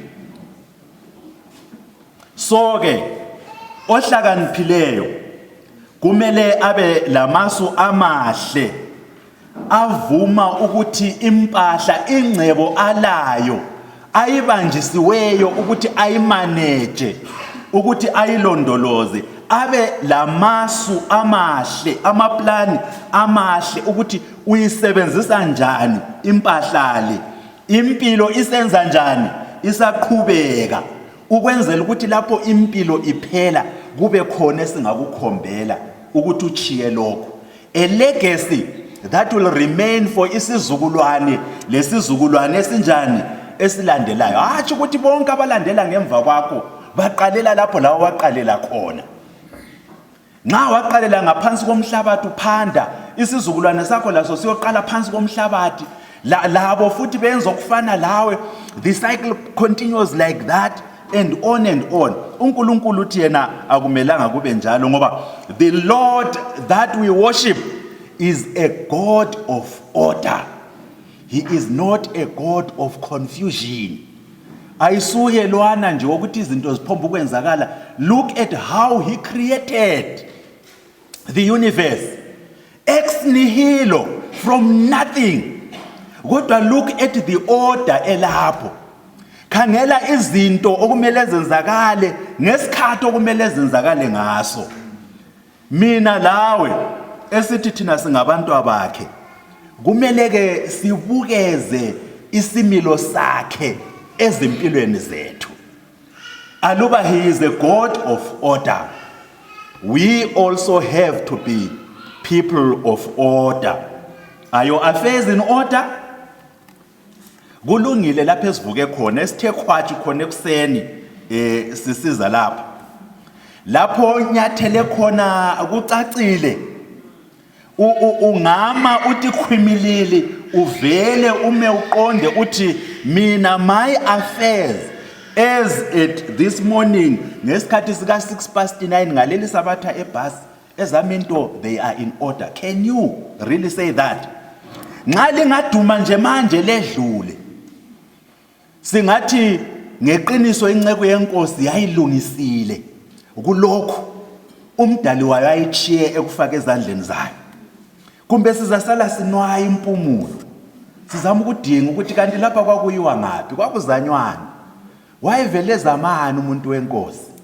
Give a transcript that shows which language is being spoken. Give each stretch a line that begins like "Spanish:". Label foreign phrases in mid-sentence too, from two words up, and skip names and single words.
North Ndebele: so ke ohlakaniphileyo kumele abe lamasu amahle avuma ukuthi impahla ingcebo alayo ayibanjisiweyo ukuthi ayimanage ukuthi ayilondoloze abe lamasu amahle amaplani amahle ukuthi uyisebenzisa njani impahla le impilo isenza njani isaqhubeka ukwenzela ukuthi lapho impilo iphela kube khona singakukhombela ukuthi uchiye lokho
English: a legacy that will remain for
North Ndebele: isizukulwane lesizukulwane esinjani esilandelayo hathi ukuthi bonke abalandela ngemva kwakho baqalela lapho lawo waqalela khona nxa waqalela ngaphansi komhlabathi uphanda isizukulwane sakho laso siyoqala phansi komhlabathi labo futhi benza okufana lawe
English: the cycle continues like that and on
North Ndebele: uNkulunkulu uthi yena akumelanga kube njalo ngoba
English: the Lord that we worship is a God of order. He is not a God of confusion.
North Ndebele: ayisuye lwana nje ukuthi izinto ziphomba ukwenzakala.
English: Look at how he created the universe
Latin: ex nihilo,
English: from nothing. Kodwa look at the order elapho.
North Ndebele: Khangela izinto okumele zenzakale ngesikhathi okumele zenzakale ngaso. Mina lawe esithi thina singabantu abakhe kumele ke sibukeze isimilo sakhe ezimpilweni zethu.
English: Aluba he is a God of order, we also have to be people of order. Are your affairs in order?
North Ndebele: Kulungile lapho esivuke khona esithe khwathi khona ekuseni sisiza lapha. Lapho nyathele khona kucacile. Ungama uthi khwimilili uvele ume uqonde uthi mina
English: my affairs as at this morning
North Ndebele: ngesikhathi sika 9:06 ngaleli sabatha ebus ezaminto
English: they are in order. Can you really say that?
North Ndebele: Nxa lingaduma nje manje ledlule singathi ngeqiniso inceke yenkosi yayilungisile kulokho umdali wayo ayichiye ekufaka ezandleni zayo. Kumbe sizasala sinwaya impumulo sizama ukudinga ukuthi kanti lapha kwakuyiwa ngapi kwakuzanywana wayevele zamani umuntu wenkosi.